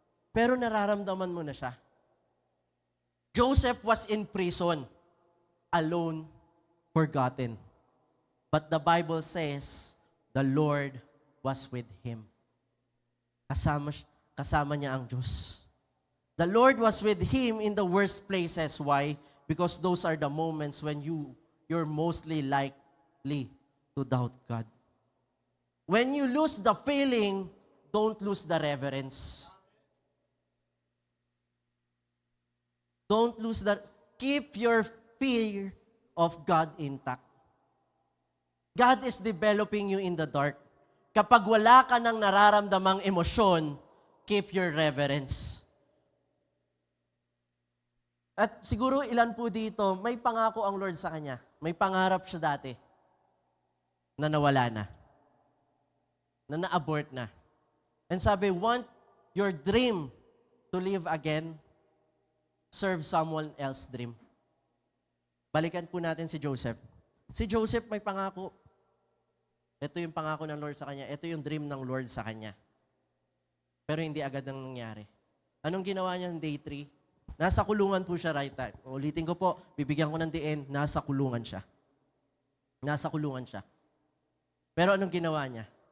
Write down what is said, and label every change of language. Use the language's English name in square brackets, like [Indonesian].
[Filipino] Pero nararamdaman mo na siya. [English] Joseph was in prison, alone, forgotten. But the Bible says, the Lord was with him. [Filipino] Kasama niya ang Diyos. [English] The Lord was with him in the worst places. Why? Because those are the moments when you're mostly likely to doubt God. When you lose the feeling, don't lose the reverence. Don't lose that. Keep your fear of God intact. God is developing you in the dark. [Filipino] Kapag wala ka ng nararamdamang emosyon, [English] keep your reverence. [Filipino] At siguro ilan po dito, may pangako ang Lord sa kanya. May pangarap siya dati na nawala na. Na na-abort na. [English] And sabi, want your dream to live again? Serve someone else's dream. [Filipino] Balikan po natin si Joseph. Si Joseph may pangako. Ito yung pangako ng Lord sa kanya. Ito yung dream ng Lord sa kanya. Pero hindi agad nang nangyari. Anong ginawa niya ng day 3? Nasa kulungan po siya right time. Ulitin ko po, bibigyan ko ng diin, nasa kulungan siya. Nasa kulungan siya. Pero anong ginawa niya?